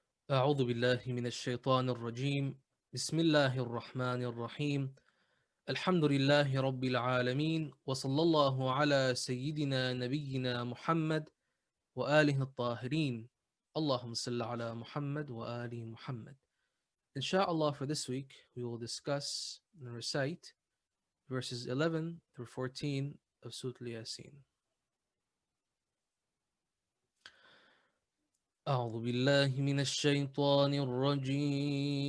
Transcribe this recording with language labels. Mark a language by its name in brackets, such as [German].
[Arabic] أعوذ بالله من الشيطان الرجيم. بسم الله الرحمن الرحيم. الحمد لله رب العالمين، وصلى الله على سيدنا نبينا محمد وآله الطاهرين. اللهم صل على Muhammad wa ali Muhammad. [English] Inshallah, for this week, we will discuss and recite verses 11 through 14 of Sura Yaseen. [Arabic] أعوذ بالله من الشيطان الرجيم.